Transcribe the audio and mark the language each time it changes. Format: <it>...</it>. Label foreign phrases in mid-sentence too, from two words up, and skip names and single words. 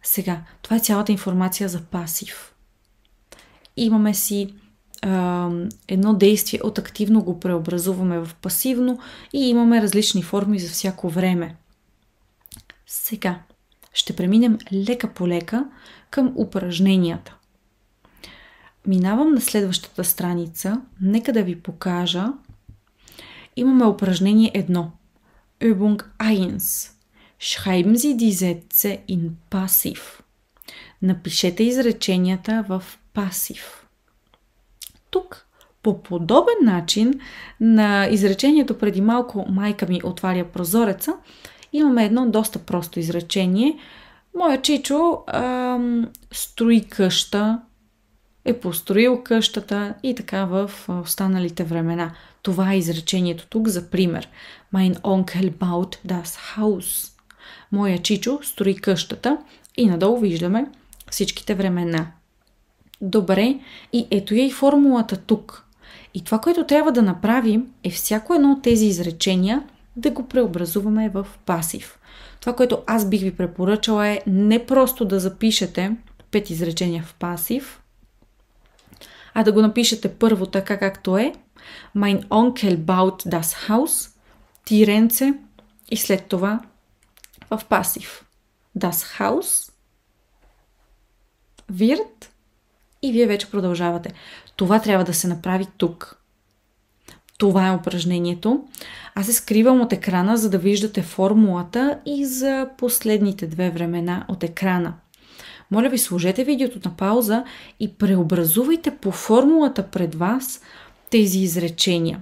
<bg>Сега, това е цялата информация за пасив. Имаме си едно действие, от активно го преобразуваме в пасивно и имаме различни форми за всяко време. Сега ще преминем лека по лека към упражненията. Минавам на следващата страница. Нека да ви покажа. Имаме упражнение 1.</bg> <de>Übung 1. Schreiben Sie die Sätze in Passiv.</de> <bg>Напишете изреченията в пасив. Тук, по подобен начин на изречението преди малко майка ми отваря прозореца, имаме едно доста просто изречение. Моя чичо строи къща, е построил къщата и така в останалите времена. Това е изречението тук за пример.</bg> <de>Mein Onkel baut das Haus.</de> <bg>Моя чичо строи къщата и надолу виждаме всичките времена. Добре, и ето я и формулата тук. И това, което трябва да направим, е всяко едно от тези изречения да го преобразуваме в пасив. Това, което аз бих ви препоръчала е не просто да запишете 5 изречения в пасив, а да го напишете първо така както е.</bg> <de>Mein Onkel baut das Haus,</de> <bg>тиренце и след това в пасив.</bg> <de>Das Haus wird</de> <bg>и вие вече продължавате. Това трябва да се направи тук. Това е упражнението. Аз се скривам от екрана, за да виждате формулата и за последните 2 времена от екрана. Моля ви, сложете видеото на пауза и преобразувайте по формулата пред вас тези изречения.</bg>